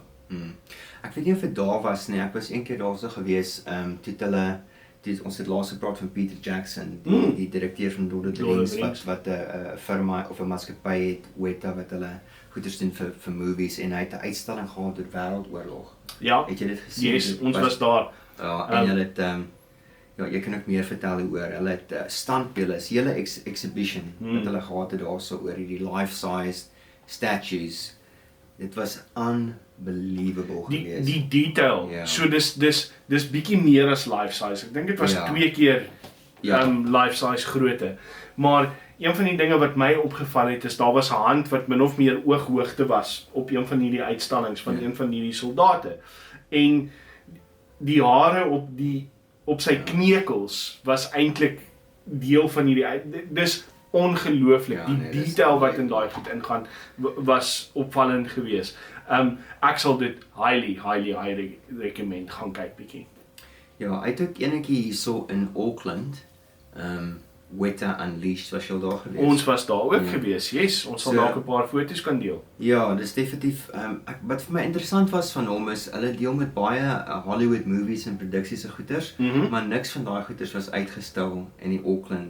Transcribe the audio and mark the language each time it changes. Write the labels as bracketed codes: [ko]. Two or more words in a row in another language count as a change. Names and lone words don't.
[af] Ek weet nie of dit daar was nie, ek was een keer daarso gewees, ons het laas gepraat van Peter Jackson, die direkteur van Lord of the Rings, wat 'n firma of 'n maatskappy het, Weta, wat hulle goeders doen vir movies en hy het 'n uitstalling gehad oor Wêreldoorlog. Ja, het jy dit gesien? Yes, ons was daar. Ja, en hulle het ja, jy kan ook meer vertel oor. Hulle het standbeelde, 'n hele exhibition wat hulle gehad het daarso oor hierdie [en] life-sized statues. [af] Dit was unbelievable geweest. Die detail. Ja. So dis bietjie meer as [en] life size. [af] Ek dink dit was 2 keer life size grootte. Maar een van die dinge wat my opgeval het is daar was 'n hand wat min of meer ooghoogte was op een van hierdie uitstallings van een van hierdie soldate. En die hare op sy kneukels was eintlik deel van hierdie dis ongelooflik. Die detail wat in daai goed ingaan was opvallend geweest. Ek sal dit [en] highly recommend [af] gaan kyk bietjie. Ja, hy het ook enetjie hierso in Auckland. Weta Unleashed, was jy al daar gewees? Ons was daar ook gewees. Yes, ons sal dalk 'n paar foto's kan deel. Ja, dis definitief wat vir my interessant was van hom is hulle deel met baie Hollywood movies en produksies se goeders, maar niks van daai goeders was uitgestel in die Auckland.